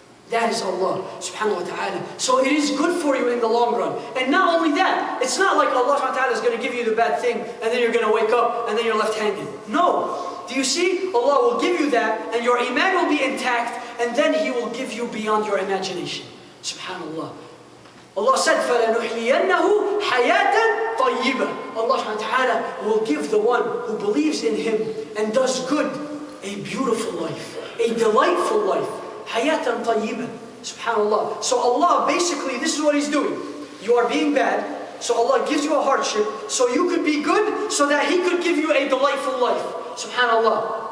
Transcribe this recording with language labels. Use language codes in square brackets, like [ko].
[en] That is Allah subhanahu wa ta'ala. So it is good for you in the long run. And not only that, it's not like Allah subhanahu wa ta'ala is going to give you the bad thing and then you're going to wake up and then you're left hanging. No. Do you see? Allah will give you that and your iman will be intact and then He will give you beyond your imagination. Subhanallah. Allah said, [ar] فَلَنُحْيِيَنَّهُ حَيَاةً طَيِّبًا. [en] Allah subhanahu wa ta'ala will give the one who believes in Him and does good a beautiful life, a delightful life. [ar] Hayatan tayyiban. [en] Subhanallah. So Allah, basically, this is what He's doing. You are being bad, so Allah gives you a hardship, so you could be good, so that He could give you a delightful life. Subhanallah.